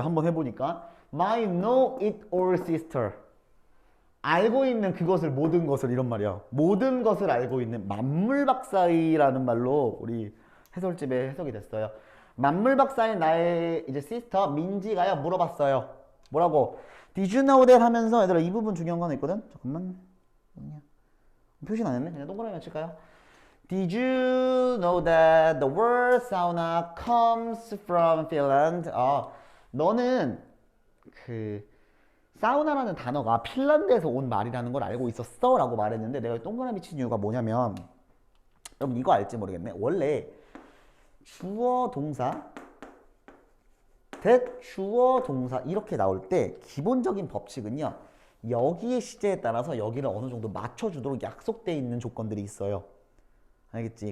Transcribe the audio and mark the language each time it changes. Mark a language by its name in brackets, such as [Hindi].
[Korean] 한번 해보니까 my know it all sister, 알고 있는 그것을, 모든 것을, 이런 말이야. 모든 것을 알고 있는 만물박사이라는 말로 우리 해설집에 해석이 됐어요. 만물박사인 나의 이제 시스터 민지가요 물어봤어요. 뭐라고? Did you know that 하면서, 얘들아 이 부분 중요한 거 하나 있거든. 잠깐만, 표시는 안 했네. 그냥 동그라미 칠까요? [English] Did you know that the word sauna comes from Finland? [Korean] 너는 그 사우나라는 단어가 핀란드에서 온 말이라는 걸 알고 있었어? 라고 말했는데 내가 동그라미 친 이유가 뭐냐면, 여러분 이거 알지 모르겠네. 원래 주어 동사, 주어 동사 이렇게 나올 때 기본적인 법칙은요, 여기의 시제에 따라서 여기를 어느 정도 맞춰주도록 약속되어 있는 조건들이 있어요. 알겠지?